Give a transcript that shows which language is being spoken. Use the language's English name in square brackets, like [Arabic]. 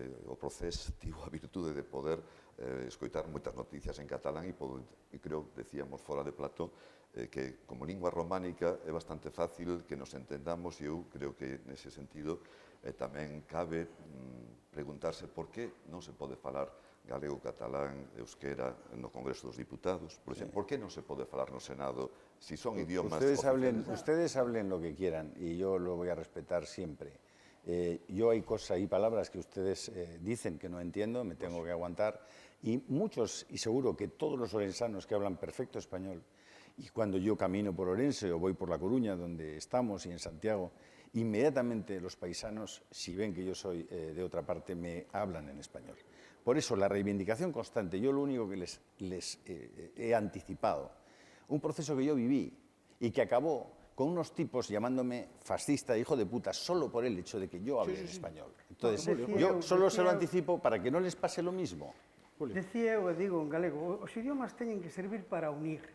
[Galician] o proceso tivo a virtude de poder escoitar moitas noticias en catalán e creo, decíamos fora de plató, que como lingua románica é bastante fácil que nos entendamos e eu creo que nese sentido tamén cabe preguntarse por que non se pode falar galego, catalán, euskera no Congreso dos Diputados, por exemplo, por que non se pode falar no Senado [Spanish] si son idiomas oficiales? Ustedes hablen lo que quieran y yo lo voy a respetar siempre. Yo hay cosas y palabras que ustedes dicen que no entiendo, me tengo que aguantar, y muchos, y seguro que todos los orensanos que hablan perfecto español, y cuando yo camino por Orense o voy por La Coruña, donde estamos, y en Santiago, inmediatamente los paisanos, si ven que yo soy de otra parte, me hablan en español. Por eso, la reivindicación constante, yo lo único que les he anticipado, un proceso que yo viví y que acabó con unos tipos llamándome fascista, hijo de puta, solo por el hecho de que yo hable en español. Entonces, yo solo se lo anticipo para que no les pase lo mismo. [Galician] Decía eu, e digo en galego, os idiomas teñen que servir para unir.